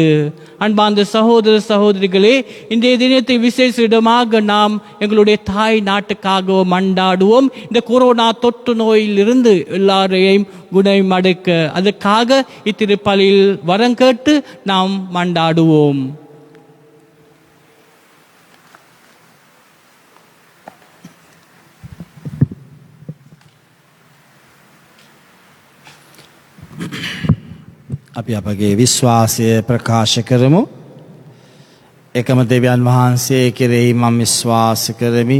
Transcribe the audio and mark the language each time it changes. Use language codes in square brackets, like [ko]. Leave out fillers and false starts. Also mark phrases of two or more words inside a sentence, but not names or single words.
[ta] அன்பார்ந்த சகோதர சகோதரிகளே, இன்றைய தினத்தை விசேஷமாக நாம் எங்களுடைய தாய் நாட்டுக்காக மன்றாடுவோம். இந்த கொரோனா தொற்று நோயிலிருந்து எல்லாரையும் குணமடைக்க அதற்காக இத்திருப்பலியில் வரம் கேட்டு நாம் மன்றாடுவோம். [si] අපි අපගේ විශ්වාසය ප්‍රකාශ කරමු. එකම දෙවියන් වහන්සේ කෙරෙහි මම විශ්වාස කරමි.